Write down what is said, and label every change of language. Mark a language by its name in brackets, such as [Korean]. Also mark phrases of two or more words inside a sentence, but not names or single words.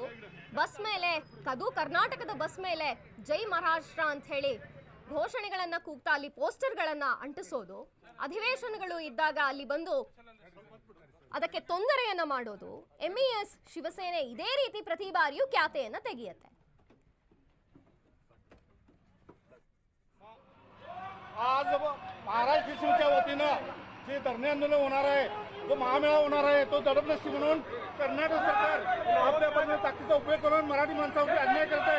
[Kannada] ಬಸ್ ಮೇಲೆ ಕರ್ನಾಟಕದ ಬಸ್ ಮೇಲೆ ಜೈ ಮಹಾರಾಷ್ಟ್ರ ಅಂತ ಹೇಳಿ ಘೋಷಣೆಗಳನ್ನ ಕೂಗ್ತಾ ಅಲ್ಲಿ ಪೋಸ್ಟರ್ಗಳನ್ನ ಅಂಟಿಸೋದು. ಅಧಿವೇಶನಗಳು ಇದ್ದಾಗ ಅಲ್ಲಿ ಬಂದು ಅದಕ್ಕೆ ತೊಂದರೆಯನ್ನ ಮಾಡೋದು. ಎಂಇಎಸ್ ಶಿವಸೇನೆ ಇದೇ ರೀತಿ ಪ್ರತಿ ಬಾರಿಯೂ ಖ್ಯಾತೆಯನ್ನ ತೆಗೆಯುತ್ತೆ. [Marathi] आज महाराष्ट्र शिवच्या वतीनं जे धरणे आंदोलन होणार आहे, जो महामेळा होणार आहे, तो दडपण्याची म्हणून कर्नाटक सरकार आपल्या ताकदीचा उपयोग करून मराठी माणसावरती अन्याय करत आहे.